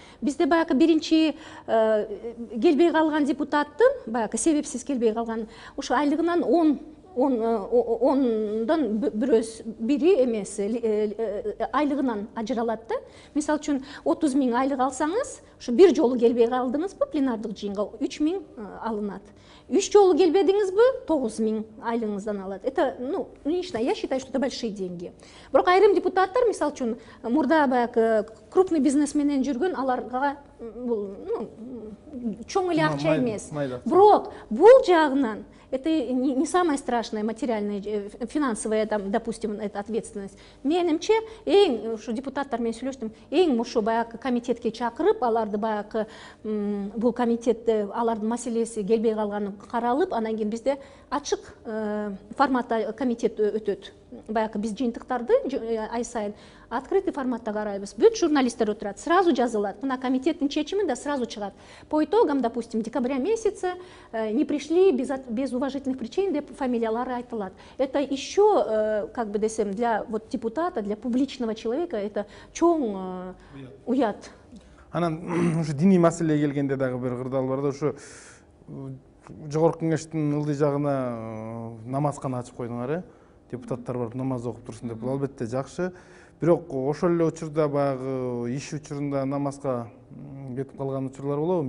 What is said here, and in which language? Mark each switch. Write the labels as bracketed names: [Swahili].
[Kyrgyz] Бизде баягы биринчи келбей калган депутаттын, баягы себепсиз келбей калган, ушу айлыгынан 10дан бири эмеси айлыгынан ажыралат да. Мисалы үчүн 30 000 айлык алсаңыз, ушу бир жолу келбей калдыңызбы пленардык жыйынга 3 000 алынат. 3 жолу келбедиңизби 9 000 айлыгыңыздан алат. [Russian] Это, лично я считаю, что это большие деньги. [Kyrgyz] Бирок айрым депутаттар, мисалы үчүн, мурда баягы [Russian] крупный бизнес [Kyrgyz] менен жүргөн, аларга бул чоң эле акча эмес. Бирок бул жагынан [Russian] это не самая страшная материальная, финансовая, там, допустим, это ответственность. [Kyrgyz] Менимче, ушу депутаттар менен сүйлөштүм, ушу баягы комитетке чакырып, аларды баягы бул комитетте алардын маселеси келбей калганы каралып, анан кийин бизде ачык форматта комитет өтөт. Баягы биз жыйынтыктарды ай сайын [Russian] открытый [Kyrgyz] форматта карайбыз. Бүт журналисттер отурат, [Russian] сразу [Kyrgyz] жазылат. Мына комитеттин чечими да сразу чыгат. [Russian] По итогам, допустим, декабря месяца не пришли без уважительных причин, [Kyrgyz] деп фамилиялары айтылат. [Russian] Это еще, как бы десем, для вот депутата, для публичного человека, это [Kyrgyz] чоң уят. Анан ушу диний маселеге келгенде дагы бир кырдаал бар да, ушу жогорку кеңештин ылдый жагына намазкана ачып койдуңар, депутаттар барып намаз окуп турсун деп. Бул албетте жакшы. Бирок ошол эле учурда баягы иш учурунда намазга кетип калган учурлар болобу?